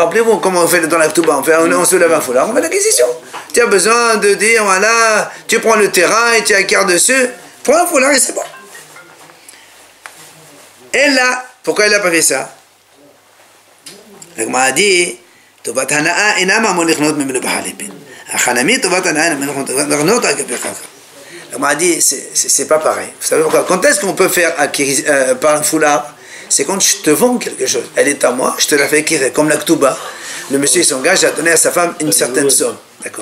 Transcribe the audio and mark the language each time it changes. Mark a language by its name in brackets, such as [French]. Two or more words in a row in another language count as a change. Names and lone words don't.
[French] Rappelez-vous comment on fait dans la Ktouba, on se lève un foulard, on fait l'acquisition. Tu as besoin de dire, voilà, tu prends le terrain et tu acquiers dessus, prends un foulard et c'est bon. Et là, pourquoi il n'a pas fait ça? La Gemara a dit, [Hebrew] טובת הנאה אינה ממון לקנות ממנו בחליפין. [French] La Gemara a dit, c'est pas pareil. Vous savez pourquoi? Quand est-ce qu'on peut faire acquérir par un foulard? C'est quand je te vends quelque chose. Elle est à moi, je te la fais acquérir. Comme la Ktouba, le monsieur s'engage à donner à sa femme une certaine somme. D'accord.